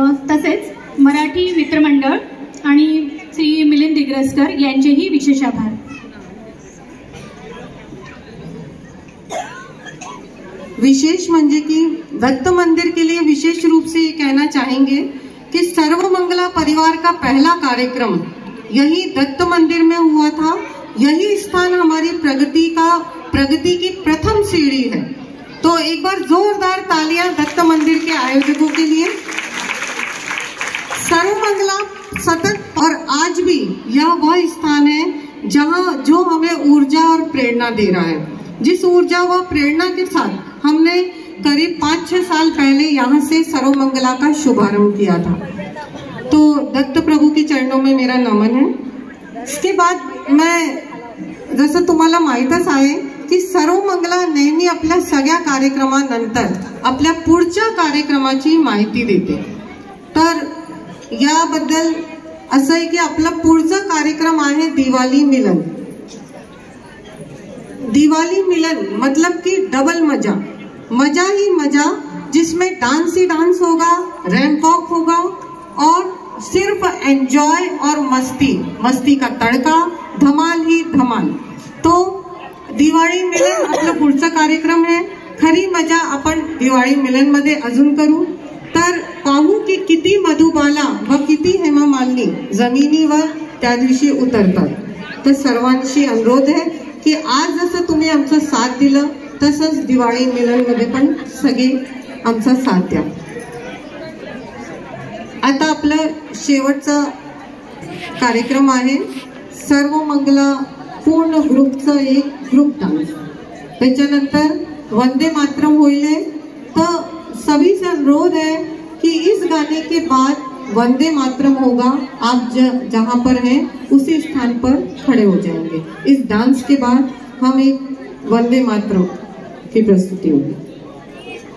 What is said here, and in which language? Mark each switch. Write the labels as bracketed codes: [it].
[mr] तसेच मराठी मित्रमंडळ आणि श्री मिलिंद दिग्रसकर यांचेही विशेष आभार. विशेष म्हणजे [hi] कि दत्त मंदिर के लिए विशेष रूप से ये कहना चाहेंगे कि सर्व मंगला परिवार का पहला कार्यक्रम यही दत्त मंदिर में हुआ था. यही स्थान हमारी प्रगति की प्रथम सीढ़ी है. तो एक बार जोरदार तालियां दत्त मंदिर के आयोजकों के लिए. सर्व मंगला सतत और आज भी यह वह स्थान है जहां जो हमें ऊर्जा और प्रेरणा दे रहा है. जिस ऊर्जा व प्रेरणा के साथ हमने करीब 5-6 साल पहले यहाँ से सर्व मंगला का शुभारंभ किया था. तो दत्त प्रभु के चरणों में मेरा नमन है. इसके बाद मैं [mr] जसं तुम्हाला माहीतच आहे की सर्व मंगला नेहमी आपल्या सगळ्या कार्यक्रमानंतर आपल्या पुढच्या कार्यक्रमाची माहिती देते. तर याबद्दल असं आहे की आपला पुढचा कार्यक्रम आहे दिवाळी मिलन. [hi] दिवाली मिलन मतलब कि डबल मजा, मजा ही मजा, जिसमें डांस ही डांस होगा, रैंप वॉक होगा और सिर्फ एंजॉय और मस्ती का तड़का, धमाल ही धमाल. [mr] तो दिवाळी मिलन आपला पुढचा कार्यक्रम आहे. खरी मजा आपण दिवाळी मिलन मध्ये अजून करू. तर पाहू की किती मधुबाला व किती हेमा मालिनी जमिनीवर त्या दिवशी उतरतात. तर सर्वांशी अनुरोध आहे की आज जसं तुम्ही आमचा साथ दिलं तसंच दिवाळी मिलन मध्ये पण सगळे आमचा साथ द्या. आता आपलं शेवटचा कार्यक्रम आहे सर्व मंगला पूर्ण ग्रुपचा एक ग्रुप डांस. त्याच्यानंतर वंदे मातरम होईल. [hi] तो सभी से अनुरोध है कि इस गाने के बाद वंदे मातरम होगा. आप जहाँ पर हैं उसी स्थान पर खड़े हो जाएंगे. इस डांस के बाद हम एक वंदे मातरम की प्रस्तुति होगी.